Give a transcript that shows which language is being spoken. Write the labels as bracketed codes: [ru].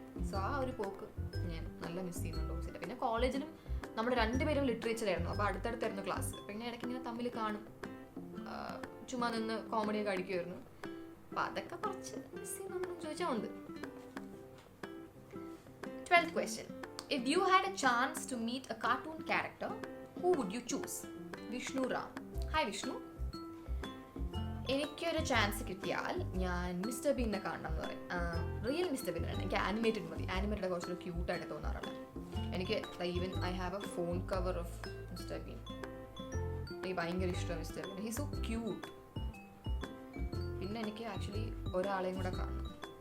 [ml] So ആ ഒരു പോക്ക് ഞാൻ നല്ല മിസ് ചെയ്യുന്നുണ്ട് ഓസിൻ്റെ. പിന്നെ കോളേജിലും നമ്മൾ 2 പേരും ലിറ്ററേച്ചർ ആയിരുന്നു, അപ്പോൾ അടുത്തടുത്തായിരുന്നു ക്ലാസ്. പിന്നെ ഇടയ്ക്ക് ഇങ്ങനെ തമ്മിൽ കാണും, ചുമ്മാ നിന്ന് കോമഡിയൊക്കെ അടിക്കുമായിരുന്നു. അപ്പം അതൊക്കെ കുറച്ച് മിസ് ചെയ്യുന്നു ചോദിച്ചാൽ ഉണ്ട്. [en] 12th question. If you had a chance to meet a cartoon character, who would you choose? Vishnu Ram. Hi Vishnu. [ml] എനിക്കൊരു ചാൻസ് കിട്ടിയാൽ ഞാൻ മിസ്റ്റർ ബീനെ കാണണം എന്ന് പറയും. റിയൽ മിസ്റ്റർ ബീൻ ആണ്. എനിക്ക് ആനിമേറ്റഡ് മതി. ആനിമേറ്റഡ് കുറച്ചൊരു ക്യൂട്ടായിട്ട് തോന്നാറുണ്ട്. എനിക്ക് [en] Even I have a phone cover of mister Bean. [ml] എനിക്ക് ഭയങ്കര ഇഷ്ടമാണ് mister been. [en] He so cute. [ml] പിന്നെ എനിക്ക് ആക്ച്വലി ഒരാളെയും കൂടെ കാണണം.